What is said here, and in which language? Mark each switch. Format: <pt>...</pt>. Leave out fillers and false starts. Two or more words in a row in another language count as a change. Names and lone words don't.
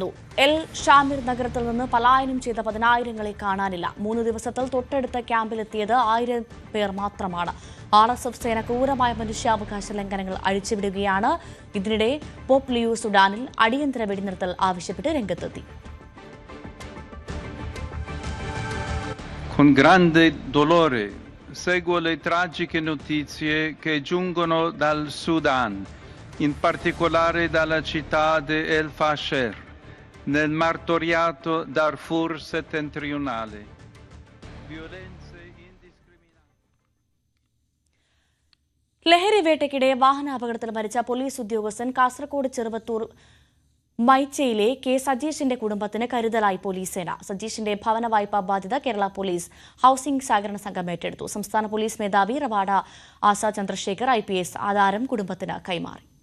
<ml>എൽ ഷാമിർ നഗരത്തിൽ നിന്ന് പലായനം ചെയ്ത 10,000-ങ്ങളെ കാണാനില്ല. 3 ദിവസത്തിൽ തൊട്ടടുത്ത ക്യാമ്പിലെത്തിയത് 1000 പേർ മാത്രമാണ്. RSF സേന ക്രൂരമായ മനുഷ്യാവകാശ ലംഘനങ്ങൾ അഴിച്ചുവിടുകയാണ്. ഇതിനിടെ പോപ്പ് ലിയോ സുഡാനിൽ അടിയന്തര വെടിനിർത്തൽ ആവശ്യപ്പെട്ട് രംഗത്തെത്തി.</ml> <it>Con grande dolore seguo le tragiche notizie che giungono dal Sudan, in particolare dalla città di El Fasher, nel martoriato Darfur settentrionale. Violenze indiscriminate.</it> <ml>ലഹരി വേട്ടയ്ക്കിടെ വാഹനാപകടത്തിൽ മരിച്ച പോലീസ് ഉദ്യോഗസ്ഥൻ കാസർഗോഡ് ചെറുവത്തൂർ മൈച്ചയിലെ കെ സജീഷിന്റെ കുടുംബത്തിന് കരുതലായി പോലീസ് സേന. സജീഷിന്റെ ഭവന വായ്പാ ബാധ്യത കേരള പോലീസ് ഹൌസിംഗ് സഹകരണ സംഘം ഏറ്റെടുത്തു. സംസ്ഥാന പോലീസ് മേധാവി റവാഡ ആശ ചന്ദ്രശേഖർ IPS ആധാരം കുടുംബത്തിന് കൈമാറി.</ml>